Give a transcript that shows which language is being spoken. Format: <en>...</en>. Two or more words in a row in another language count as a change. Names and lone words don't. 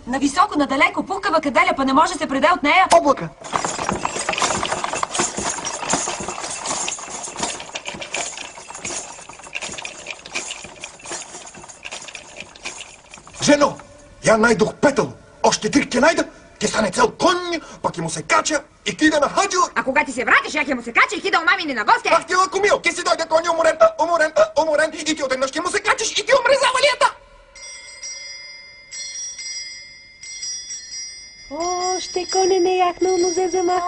<bg>Нависоко, надалеко, пухкава каделя, па не може да се преде от нея. Облака. Жено, я найдох петъл. Още 3 ке найда. Ке стане цел конь, пак и му се кача и кида на хаджила. А кога ти се вратиш, я ке му се кача и кида у мамини на гостя. Ах ти лакомил, ке си дойде конь уморен и ти отеднъж ке му се качиш и ти умре завалията. Още коне не яхнал, но взе замаха.</bg>